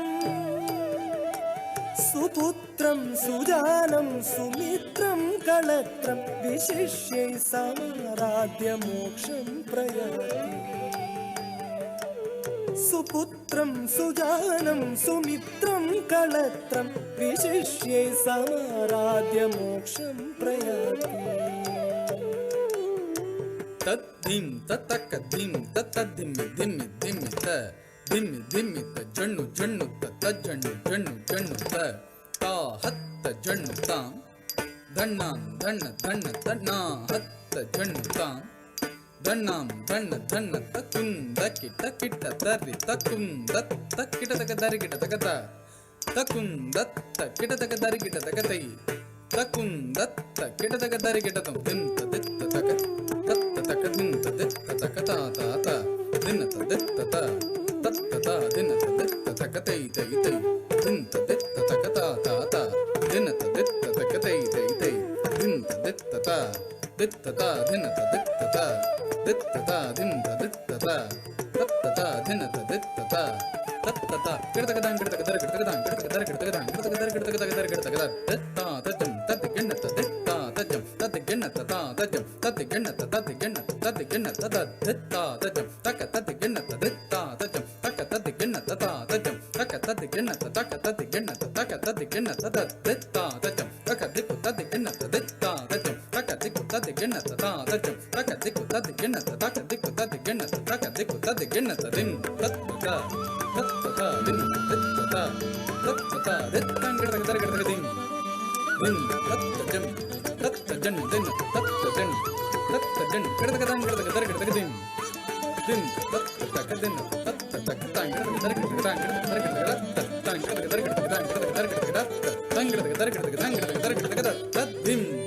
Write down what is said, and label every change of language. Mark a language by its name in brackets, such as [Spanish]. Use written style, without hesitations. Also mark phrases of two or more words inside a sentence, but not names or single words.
[Sanskrit] सुपुत्रं सुजानं सुमित्रं कलत्रं विशिष्यै समाराध्य मोक्षं प्रयाति सुपुत्रं सुजानं सुमित्रं कलत्रं विशिष्यै समाराध्य मोक्षं प्रयाति तद्धिं ततक धिं ततद्धिमि धिमि धिमि त धिमि धिमि त जण्णु जण्णु त जण्णु जण्णु जण्णु त ता हत्त जण्णु तां धण्णां धण्ण धण्ण तण्णा हत्त जण्णु तां धण्णां धण्ण धण्ण तकुं दकिट किट तर्रि तकुं दत्त किट तक दरि किट तकत तकुं दत्त किट तक दरि किट तकतै तकुं दत्त किट तक दरि किट तं दिन्त दित्त तक तत्त तक दिन्त दित्त तक ता ता ता दिन्त दित्त ता तत्त ता दिन्त दित्त तक तै तै तै दिन्त दित्त तक ता ता ता दिन्त दित्त तक तै तै तै दिन्त दित्त ता दित्त ता दिन्त दित्त ता दित्त ता दिन्त दित्त ता तत्त ता दिन्त दित्त ता तत्त ता किडतक दां किडतक दर किडतक दां किडतक दर किडतक दां किडतक दर किडतक दर किडतक दर तत्ता तजं तत् गिण्णत दित्ता तजं तत् गिण्णत ता तजं तत् गिण्णत तत् गिण्णत तत् गिण्णत तत् दित्ता तजं तक तत् गिण्णत दित्ता तजं तक तत् गिण्णत ता तजं तक तत् गिण्णत तक तत् गिण्णत तक तत् गिण्णत तत् दित्ता तजं तक दिक्कु तत् गिण्णत दित्ता तजं तक दिक्कु तत् गिण्णत ता तजं तक दिक्कु तत् गिण्णत तक दिक्कु तत् गिण्णत तक दिक्कु तत् गिण्णत दिं तत्ता तत्ता दिं तत्ता तत्ता दित्तं गिडतक दर गिडतक दिं दिं तत्तजं तत्तजं दिं तत्तजं तत्तजं गिडतक दां गिडतक दर गिडतक दिं दिं तत्तक दिं तत्तक तां गिडतक दर गिडतक दां गिडतक दर गिडतक तां गिडतक दर गिडतक दां गिडतक दर गिडतक तां गिडतक दर गिडतक दां गिडतक दर गिडतक तद्दिं